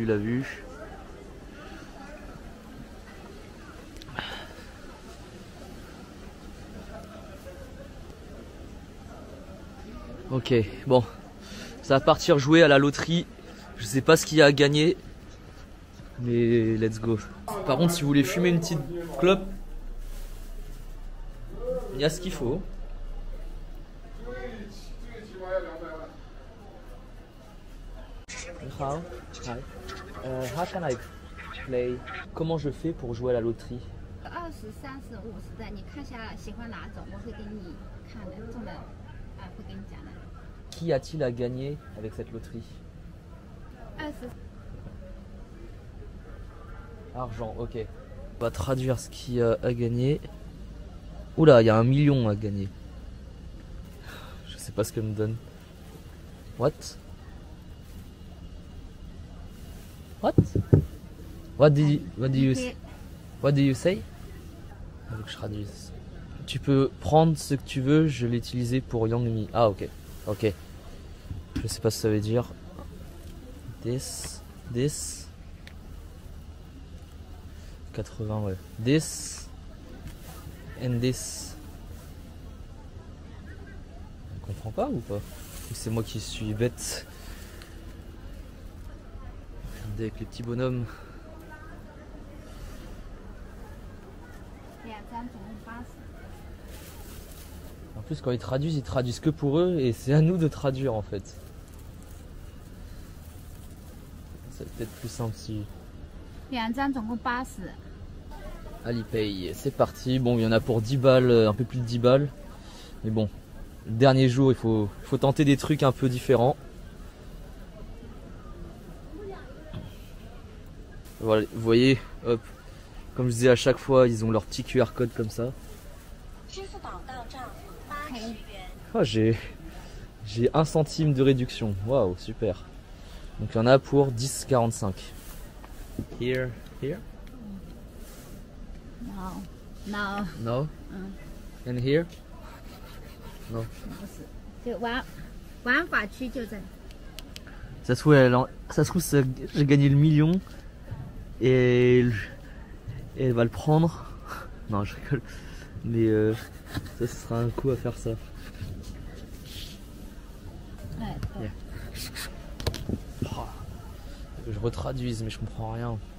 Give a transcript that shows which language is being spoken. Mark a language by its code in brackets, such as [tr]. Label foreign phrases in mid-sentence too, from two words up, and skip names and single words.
[fr] Ok, bon, ça va partir jouer à la loterie. Je sais pas ce qu'il y a à gagner, mais [en] let's go. [fr] Par contre, si vous voulez fumer une petite clope, il y a ce qu'il faut. [en] How can I play? [fr] Comment je fais pour jouer à la loterie? [zh] 20、30、50 的，你看下喜欢哪种，我会给你看的，中的会给你讲的。 [fr] Qu'y a-t-il à gagner avec cette loterie? [zh] 20。 [fr] Argent, ok. On va traduire ce qu'il y a à gagner. Oula, il y a 1 million à gagner. Je sais pas ce qu'elle me donne. [en] What? What do you say? [fr] Faut que je traduise. Tu peux prendre ce que tu veux, je l'ai utilisé pour Yangmi. Ah ok. Ok. Je sais pas ce que ça veut dire. [en] This. 80 ouais. This. And this. [fr] On comprend pas ou pas? Ou c'est moi qui suis bête? Regardez avec les petits bonhommes. En plus quand ils traduisent que pour eux et c'est à nous de traduire en fait. C'est peut-être plus simple si... [zh] 2 张总共80。 [fr] Alipay, c'est parti. Bon, il y en a pour 10 balles, un peu plus de 10 balles. Mais bon, le dernier jour, il faut tenter des trucs un peu différents. Voilà, vous voyez, hop, comme je disais à chaque fois, ils ont leur petit QR code comme ça. Oh, j'ai 1 centime de réduction. Waouh, super. Donc il y en a pour 10,45. [en] Here. No. And here? No. [zh] 就玩法区就在。 [fr] Ça se trouve, j'ai gagné le million et elle va le prendre. Non, je rigole. Mais ça, ce sera un coup à faire ça. Ouais. [en] Yeah. [fr] Oh, je retraduise, mais je comprends rien.